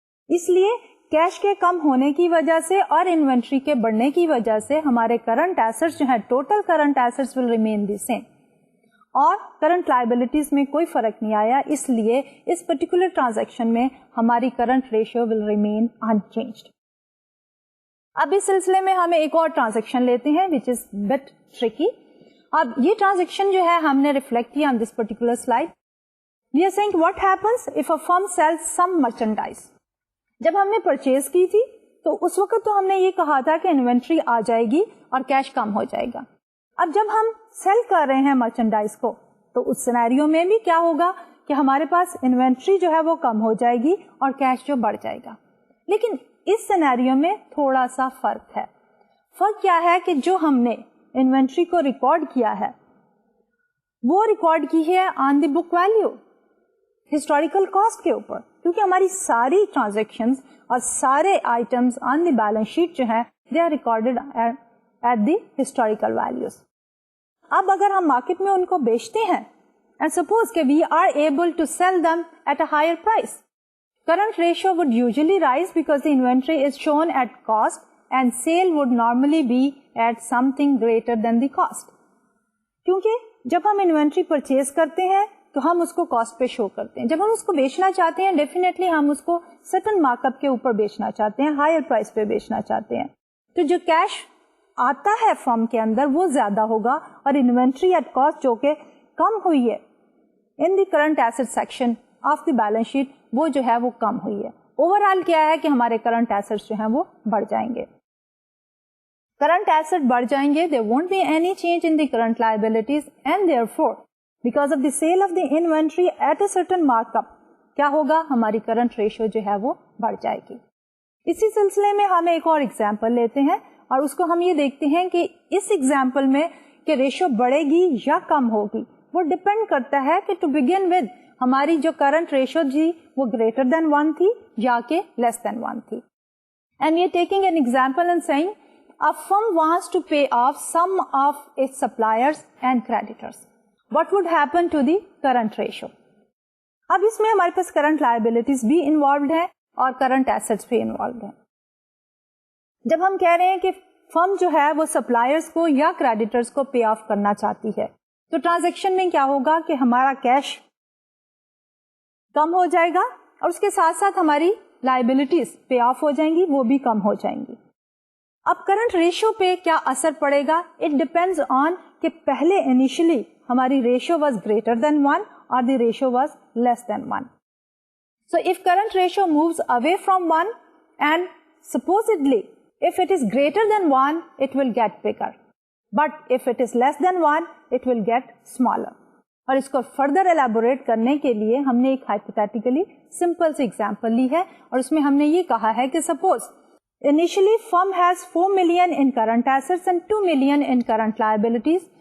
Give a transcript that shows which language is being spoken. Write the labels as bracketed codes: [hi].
[ur] اس لیے کیش کے کم ہونے کی وجہ سے اور انوینٹری کے بڑھنے کی وجہ سے ہمارے کرنٹ ایسٹس جو ہیں total current assets will remain the same اور کرنٹ لائبلٹیز میں کوئی فرق نہیں آیا. اس لیے اس پرٹیکولر ٹرانزیکشن میں ہماری current ratio will remain unchanged. اب اس سلسلے میں ہمیں ایک اور ٹرانزیکشن لیتے ہیں [en] which is bit tricky. [ur] اب یہ ٹرانزیکشن جو ہے ہم نے ریفلیکٹ کیا [en] on this particular slide. We are saying what happens if a firm sells some merchandise. [ur] جب ہم نے پرچیز کی تھی تو اس وقت تو ہم نے یہ کہا تھا کہ انوینٹری آ جائے گی اور کیش کم ہو جائے گا. اب جب ہم سیل کر رہے ہیں مرچنڈائز کو تو اس سینیریو میں بھی کیا ہوگا کہ ہمارے پاس انوینٹری جو ہے وہ کم ہو جائے گی اور کیش جو بڑھ جائے گا. لیکن اس سینیریو میں تھوڑا سا فرق ہے. فرق کیا ہے کہ جو ہم نے انوینٹری کو ریکارڈ کیا ہے وہ ریکارڈ کی ہے آن دی بک ویلیو ہسٹوریکل کاسٹ کے اوپر, کیونکہ ہماری ساری ٹرانزیکشنز اور سارے items on the balance sheet جو ہیں they are recorded at the historical values. اب اگر ہم مارکیٹ میں ان کو بیچتے ہیں [en] And suppose کہ we are able to sell them at a higher price, current ratio would usually rise because the inventory is shown at cost and sale would normally be at something greater than the cost. کیونکہ جب ہم inventory purchase کرتے ہیں تو ہم اس کو cost پہ شو کرتے ہیں. جب ہم اس کو بیچنا چاہتے ہیں ڈیفینیٹلی ہم اس کو سرٹن مارک اپ کے اوپر بیچنا چاہتے ہیں, ہائر پرائس پہ بیچنا چاہتے ہیں. تو جو کیش آتا ہے فرم کے اندر وہ زیادہ ہوگا اور انوینٹری ایٹ کاسٹ جو کہ کم ہوئی ہے in the current asset section of the balance sheet [ur] وہ جو ہے وہ کم ہوئی ہے. اوور آل کیا ہے کہ ہمارے کرنٹ ایسٹس جو ہیں وہ بڑھ جائیں گے. کرنٹ ایسٹ بڑھ جائیں گے, [en] there won't be any change in the current liabilities and therefore because of the sale of the inventory at a certain markup کیا ہوگا, ہماری current ratio جو ہے وہ بڑھ جائے گی. [ur] اسی سلسلے میں ہم ایک اور ایگزامپل لیتے ہیں اور اس کو ہم یہ دیکھتے ہیں کہ اس ایگزامپل میں کہ ریشو بڑھے گی یا کم ہوگی وہ ڈپینڈ کرتا ہے کہ ٹو بگن ود ہماری جو کرنٹ ریشو جی وہ گریٹر دین 1 تھی یا کہ لیس دین 1 تھی. [en] And we are taking an example and saying a firm wants to pay off some of its suppliers and creditors. What would happen to the current ratio? [ur] اب اس میں ہمارے پاس current liabilities بھی involved ہیں اور کرنٹ ایسٹس بھی involved ہیں. جب ہم کہہ رہے ہیں کہ فرم جو ہے وہ سپلائرز کو یا کریڈیٹرز کو پے آف کرنا چاہتی ہے تو ٹرانزیکشن میں کیا ہوگا کہ ہمارا کیش کم ہو جائے گا اور اس کے ساتھ ساتھ ہماری لائبلٹیز پے آف ہو جائیں گی, وہ بھی کم ہو جائیں گی. اب کرنٹ ریشو پہ کیا اثر پڑے گا, اٹ ڈپینڈز آن کہ پہلے انیشلی ہماری ریشو واز گریٹر دین 1 اور the ratio was less then 1. So if current ratio moves away from 1 and [en] supposedly if it is greater than 1 it will get bigger but if it is less than 1 it will get smaller. [ur] اور اس کو further elaborate کرنے کے لیے ہم نے ایک hypothetically simple سی example لی ہے اور اس میں ہم نے یہ کہا ہے کہ suppose [en] initially firm has 4 million in current assets and 2 million in current liabilities.